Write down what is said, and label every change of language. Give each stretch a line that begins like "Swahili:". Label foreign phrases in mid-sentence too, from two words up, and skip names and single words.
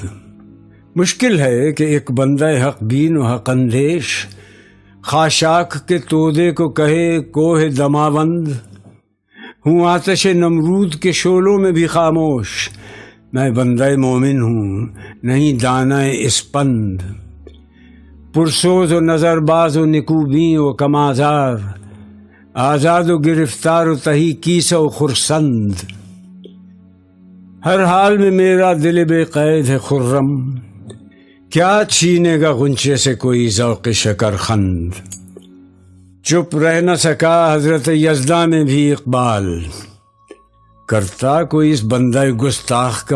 Urdu: مشکل ہے کہ ایک بندہ حق بین و حق اندیش خاشاک کے تودے کو کہے کوہ دماوند۔ ہوں آتش نمرود کے شعلوں میں بھی خاموش، میں بندہ مومن ہوں نہیں دانہ اسپند۔ پرسوز و نظر باز و نکوبیں و کمازار، آزاد و گرفتار و تہی کیسہ و خرسند۔ ہر حال میں میرا دل بے قید ہے خرم، کیا چھینے گا غنچے سے کوئی ذوق شکر خند۔ چپ رہ نہ سکا حضرت یزداں میں بھی اقبال، کرتا کوئی اس بندہ گستاخ کا